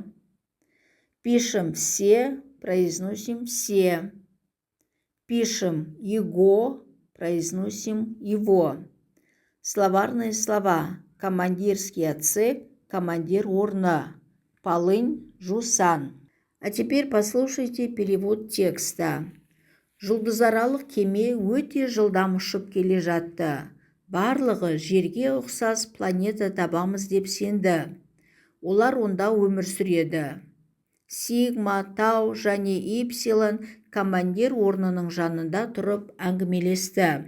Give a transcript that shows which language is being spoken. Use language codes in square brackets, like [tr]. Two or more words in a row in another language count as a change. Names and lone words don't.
[ru] Пишем «все», произносим «все». Пишем «его», произносим «его». Словарные слова. Командирский отсек, [kk] командир орна. [ru] Полынь, жусан. А теперь послушайте перевод текста. [kk] Жұлдызаралық кеме өте жылдам ұшып келе жатты. Барлығы жерге ұқсас планета табамыз деп сенді. Олар онда өмір сүреді. Сигма, Тау және Ипсилон командир орнының жанында тұрып әңгімелесті.